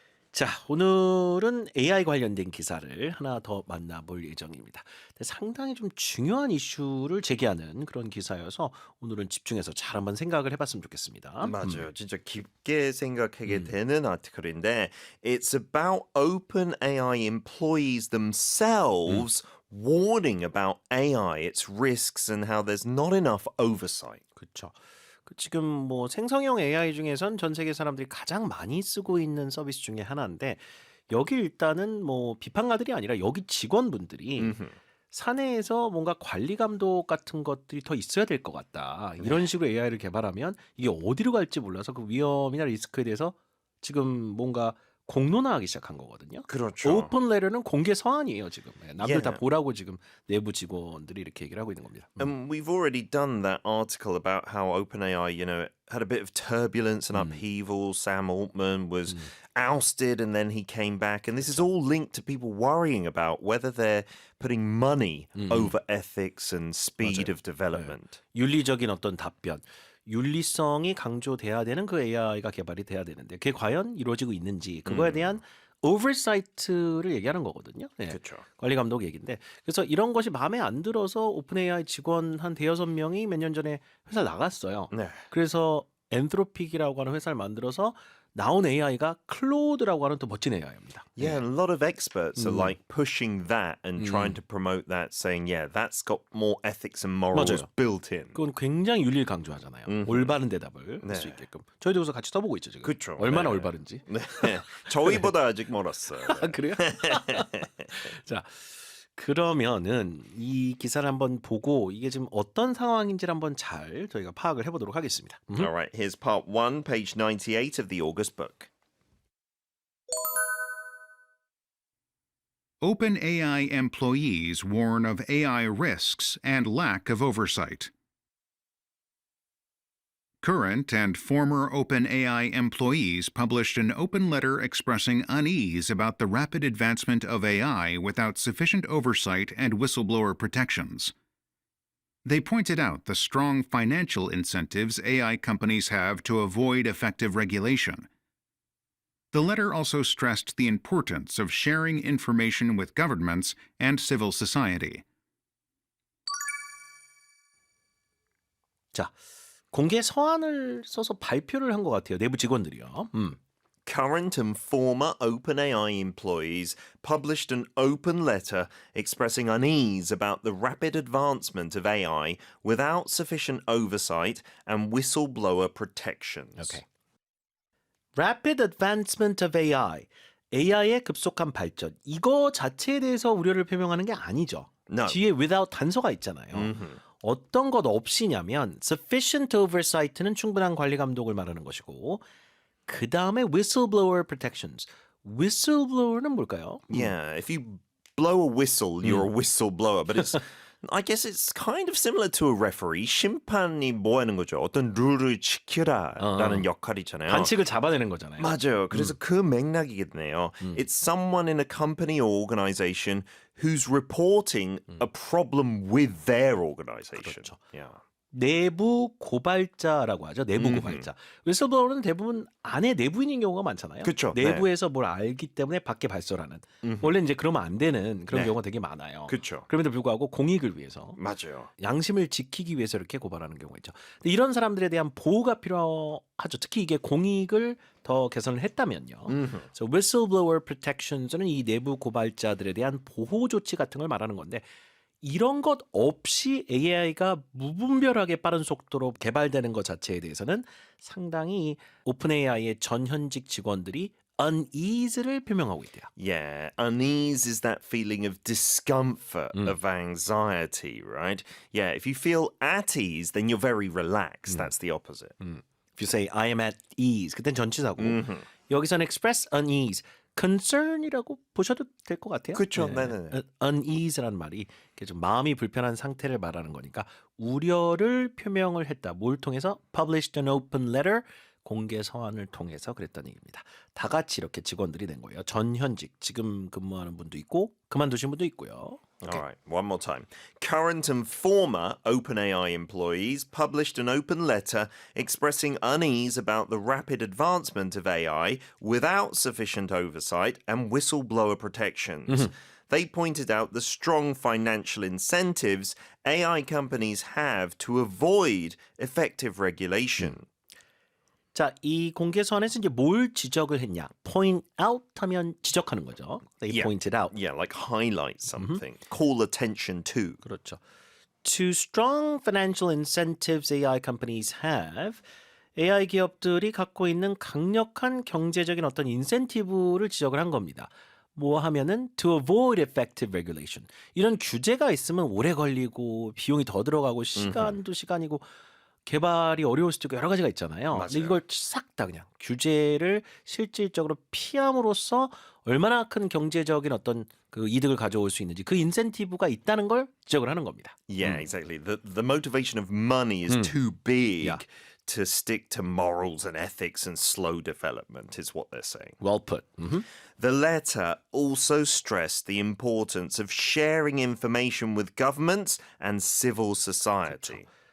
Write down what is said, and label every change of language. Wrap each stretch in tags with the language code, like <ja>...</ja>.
<ko>자, 오늘은 AI 관련된 기사를 하나 더 만나볼 예정입니다. 상당히 좀 중요한 이슈를 제기하는 그런 기사여서 오늘은 집중해서 잘 한번 생각을 해봤으면 좋겠습니다. 맞아요. 진짜 깊게 생각하게 되는 아티클인데</ko> <en>It's about OpenAI employees themselves warning about AI, its risks and how there's not enough oversight.</en> <ko>그렇죠. 지금 뭐 생성형 AI 중에선 전 세계 사람들이 가장 많이 쓰고 있는 서비스 중에 하나인데 여기 일단은 뭐 비판가들이 아니라 여기 직원분들이 사내에서 뭔가 관리 감독 같은 것들이 더 있어야 될 것 같다. 이런 식으로 AI를 개발하면 이게 어디로 갈지 몰라서 그 위험이나 리스크에 대해서 지금 뭔가 공론화하기 시작한 거거든요. 그렇죠. 오픈 레터는 공개 서한이에요 지금. 남들 다</ko> <en>Yeah.</en> <ko>보라고 지금 내부 직원들이 이렇게 얘기를 하고 있는 겁니다.</ko> <en>And we've already done that article about how OpenAI, had a bit of turbulence and upheaval. Sam Altman was ousted and then he came back. And this is all linked to people worrying about whether they're putting money over ethics and speed of development.</en> <ko>윤리적인 어떤 답변, 윤리성이 강조돼야 되는 그 AI가 개발이 돼야 되는데 그게 과연 이루어지고 있는지 그거에 대한 오버사이트를 얘기하는 거거든요. 네. 그렇죠. 관리 감독 얘기인데 그래서 이런 것이 마음에 안 들어서 오픈AI 직원 한 대여섯 명이 몇 년 전에 회사 나갔어요. 네. 그래서 엔트로픽이라고 하는 회사를 만들어서 나온 AI가 클로드라고 하는 또 멋진 AI입니다.</ko> <en>Yeah, and a lot of experts are like pushing that and trying to promote that, saying, yeah, that's got more ethics and morals</en> <ko>맞아요.</ko> <en>built in.</en> <ko>그건 굉장히 윤리를 강조하잖아요. 올바른 대답을 할 수 네. 있게끔. 저희도 여기서 같이 써보고 있죠 지금. 그쵸. 얼마나 네. 올바른지. 네. 저희보다 아직 멀었어요. 아, 그래요? 자, 그러면은 이 기사를 한번 보고 이게 지금 어떤 상황인지를 한번 잘 저희가 파악을 해보도록 하겠습니다.</ko> <en>All right, here's part 1, page 98 of the August book. OpenAI employees warn of AI risks and lack of oversight. Current and former OpenAI employees published an open letter expressing unease about the rapid advancement of AI without sufficient oversight and whistleblower protections. They pointed out the strong financial incentives AI companies have to avoid effective regulation. The letter also stressed the importance of sharing information with governments and civil society.</en> <ko>자, 공개 서한을 써서 발표를 한 것 같아요. 내부 직원들이요.</ko> <en>Current and former OpenAI employees published an open letter expressing unease about the rapid advancement of AI without sufficient oversight and whistleblower protections. Okay. Rapid advancement of AI.</en> <ko>AI의 급속한 발전. 이거 자체에 대해서 우려를 표명하는 게 아니죠.</ko> <en>No.</en> <ko>뒤에 without 단서가 있잖아요. 어떤 것 없이냐면</ko> <en>sufficient oversight</en> <ko>는 충분한 관리 감독을 말하는 것이고 그 다음에</ko> <en>whistleblower protections.</en> <ko>whistleblower는 뭘까요?</ko> <en>Yeah, if you blow a whistle, you're a whistleblower. But it's, I guess it's kind of similar to a referee.</en> <ko>심판이 뭐 하는 거죠? 어떤 룰을 지켜라라는 역할이잖아요. 반칙을 잡아내는 거잖아요. 맞아요. 그래서 그 맥락이겠네요.</ko> <en>It's someone in a company or organization who's reporting a problem with their organization.</en> <ko>그렇죠.</ko> <en>Yeah.</en> <ko>내부 고발자라고 하죠. 내부 고발자. whistleblower는 대부분 안에 내부인인 경우가 많잖아요. 그쵸, 내부에서 뭘 알기 때문에 밖에 발설하는. 원래 이제 그러면 안 되는 그런 네. 경우가 되게 많아요. 그렇죠. 그럼에도 불구하고 공익을 위해서 맞아요. 양심을 지키기 위해서 이렇게 고발하는 경우가 있죠. 근데 이런 사람들에 대한 보호가 필요하죠. 특히 이게 공익을 더 개선을 했다면요. 그래서</ko> <en>whistleblower protections</en> <ko>는 이 내부 고발자들에 대한 보호 조치 같은 걸 말하는 건데 이런 것 없이 AI가 무분별하게 빠른 속도로 개발되는 것 자체에 대해서는 상당히 오픈AI의 전현직 직원들이 unease를 표명하고 있대요.</ko> <en>Yeah, unease is that feeling of discomfort, of anxiety, right? Yeah, if you feel at ease, then you're very relaxed. That's the opposite. If you say I am at ease,</en> <ko>그땐 전치사고 여기서는</ko> <en>express unease, concern이라고</en> <ko>보셔도 될 것 같아요. 그렇죠. 네네. unease라는 말이 좀 마음이 불편한 상태를 말하는 거니까 우려를 표명을 했다. 뭘 통해서?</ko> <en>Published an open letter,</en> <ko>공개 서한을 통해서 그랬던 얘기입니다. 다 같이 이렇게 직원들이 낸 거예요. 전현직, 지금 근무하는 분도 있고 그만두신 분도 있고요.</ko> <en>All right, one more time. Current and former OpenAI employees published an open letter expressing unease about the rapid advancement of AI without sufficient oversight and whistleblower protections. They pointed out the strong financial incentives AI companies have to avoid effective regulation.</en> <ko>자, 이 공개 서한에서 이제 뭘 지적을 했냐? point out 하면 지적하는 거죠.</ko> <en>They pointed out. Yeah, like highlight something, call attention to.</en> <ko>그렇죠.</ko> <en>To strong financial incentives AI companies have,</en> <ko>AI 기업들이 갖고 있는 강력한 경제적인 어떤 인센티브를 지적을 한 겁니다. 뭐 하면은</ko> <en>to avoid effective regulation.</en> <ko>이런 규제가 있으면 오래 걸리고 비용이 더 들어가고 시간도 시간이고 개발이 어려울 수도 있고 여러 가지가 있잖아요. 근데 이걸 싹 다 그냥 규제를 실질적으로 피함으로써 얼마나 큰 경제적인 어떤 그 이득을 가져올 수 있는지 그 인센티브가 있다는 걸 지적을 하는 겁니다.</ko> <en>Yeah, exactly. The motivation of money is too big to stick to morals and ethics and slow development is what they're saying. Well put. The letter also stressed the importance of sharing information with governments and civil society.</en>